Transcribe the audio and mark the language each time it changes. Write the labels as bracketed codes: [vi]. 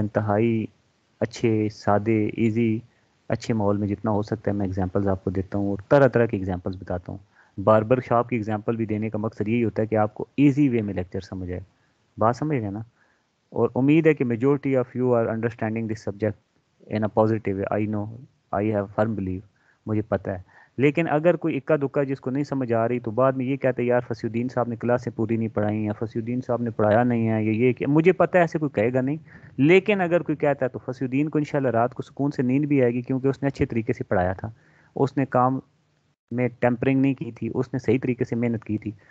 [ur] انتہائی اچھے، سادے، ایزی، اچھے ماحول میں جتنا ہو سکتا ہے میں ایگزامپلز آپ کو دیتا ہوں اور طرح طرح کی ایگزامپلز بتاتا ہوں. باربر شاپ کی ایگزامپل بھی دینے کا مقصد یہی ہوتا ہے کہ آپ کو ایزی وے میں لیکچر سمجھ آئے. بات سمجھ گئے نا؟ اور امید ہے کہ [en] Majority of you are understanding this subject in a positive way. I know, I have firm belief، [ur] مجھے پتہ ہے. لیکن اگر کوئی اکا دکا جس کو نہیں سمجھ آ رہی تو بعد میں یہ کہتے ہیں یار فصیح الدین صاحب نے کلاسیں پوری نہیں پڑھائی یا فصیح الدین صاحب نے پڑھایا نہیں ہے، یا یہ کہ مجھے پتہ ہے ایسے کوئی کہے گا نہیں. لیکن اگر کوئی کہتا ہے تو فصیح الدین کو انشاءاللہ رات کو سکون سے نیند بھی آئے گی، کیونکہ اس نے اچھے طریقے سے پڑھایا تھا، اس نے کام میں ٹیمپرنگ نہیں کی تھی، اس نے صحیح طریقے سے محنت کی تھی.